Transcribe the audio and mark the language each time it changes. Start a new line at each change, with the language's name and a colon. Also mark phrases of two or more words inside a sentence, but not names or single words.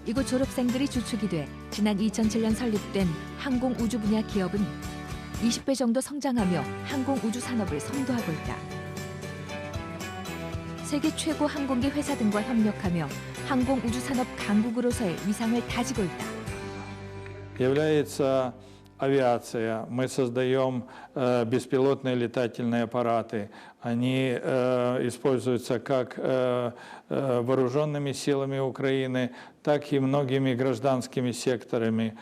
Korean: 이곳 졸업생들이 주축이 돼 지난 2007년 설립된 항공우주 분야 기업은 20배 정도 성장하며 항공우주 산업을 선도하고 있다. 세계 최고 항공기 회사 등과 협력하며 항공우주 산업 강국으로서의 위상을 다지고 있다.
Russian: Является авиация. Мы создаем беспилотные летательные аппараты. Они используются как вооруженными силами Украины, так и многими гражданскими секторами.